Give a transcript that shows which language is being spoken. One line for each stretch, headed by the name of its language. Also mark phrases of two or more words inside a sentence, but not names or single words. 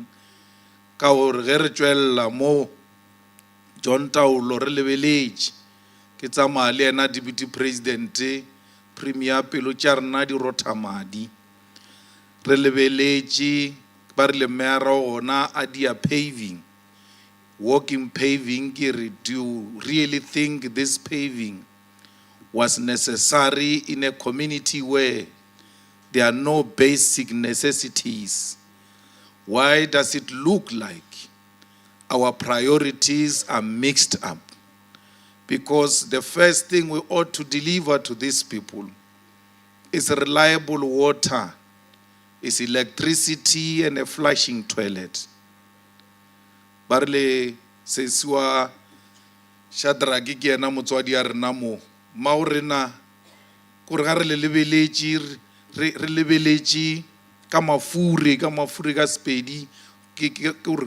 Northern Sotho: ka gore ge re tšwelela mo John Taolo re lebeletše ke tsamaya le yena
English: deputy president premier
Northern Sotho: pelo tša rena di rothamadi, re lebeletše ba re le mera gona a dia paving,
English: walking paving, ke re do you really think this paving was necessary in a community where there are no basic necessities? Why does it look like our priorities are mixed up? Because the first thing we ought to deliver to these people is reliable water, is electricity and a flushing toilet.
Northern Sotho: Barle sesiwa Shadraki ke ena motswadi a rena mo maorena gore ga re le lebeletše ka mafure ka Sepedi ke gore